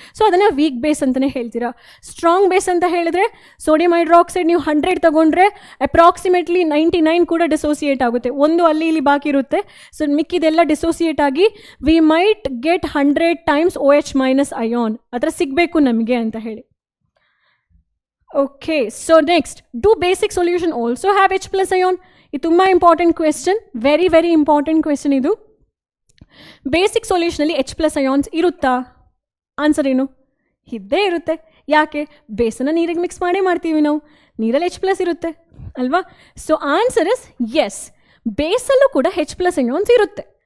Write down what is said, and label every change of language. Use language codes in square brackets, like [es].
[kn] So ಅದನ್ನು weak base ಅಂತಲೇ ಹೇಳ್ತೀರಾ. ಸ್ಟ್ರಾಂಗ್ ಬೇಸ್ ಅಂತ ಹೇಳಿದ್ರೆ ಸೋಡಿಯಂ ಹೈಡ್ರಾಕ್ಸೈಡ್ ನೀವು 100 ತಗೊಂಡ್ರೆ ಅಪ್ರಾಕ್ಸಿಮೇಟ್ಲಿ 99 ಕೂಡ ಡಿಸೋಸಿಯೇಟ್ ಆಗುತ್ತೆ, ಒಂದು ಅಲ್ಲಿ ಇಲ್ಲಿ ಬಾಕಿ ಇರುತ್ತೆ. ಸೊ ಮಿಕ್ಕಿದೆಲ್ಲ ಡಿಸೋಸಿಯೇಟ್ ಆಗಿ [en] we might get 100 times [kn] OH minus ion ಆ ಥರ ಸಿಗಬೇಕು ನಮಗೆ ಅಂತ ಹೇಳಿ. [en] Okay, so next, do basic solution also have H plus ion? [kn] ಇದು ತುಂಬ important question, [en] very very important question [kn] ಇದು. ಬೇಸಿಕ್ ಸೊಲ್ಯೂಷನಲ್ಲಿ H ಪ್ಲಸ್ ಅಯಾನ್ಸ್ ಇರುತ್ತಾ? ಆನ್ಸರ್ ಏನು? ಇದ್ದೇ ಇರುತ್ತೆ. ಯಾಕೆ? ಬೇಸನ್ನು ನೀರಿಗೆ ಮಿಕ್ಸ್ ಮಾಡೇ ಮಾಡ್ತೀವಿ ನಾವು, ನೀರಲ್ಲಿ H ಪ್ಲಸ್ ಇರುತ್ತೆ ಅಲ್ವಾ. [en] so answer is yes, [kn] ಬೇಸಲ್ಲೂ ಕೂಡ H ಪ್ಲಸ್ ಅಯಾನ್ಸ್ ಇರುತ್ತೆ.